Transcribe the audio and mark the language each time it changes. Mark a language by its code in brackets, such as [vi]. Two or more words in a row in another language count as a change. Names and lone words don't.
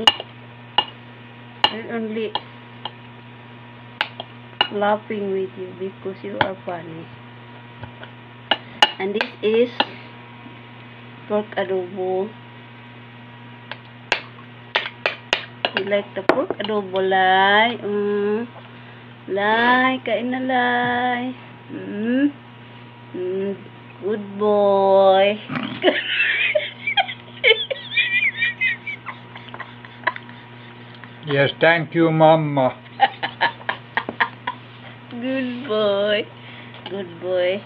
[en] I'm only laughing with you because you are funny. And this is pork adobo. You like the pork adobo, Lai? [tl] Lai, kain na, Lai. [en] Good boy. Yes, thank you, Mama. Good boy. Good boy.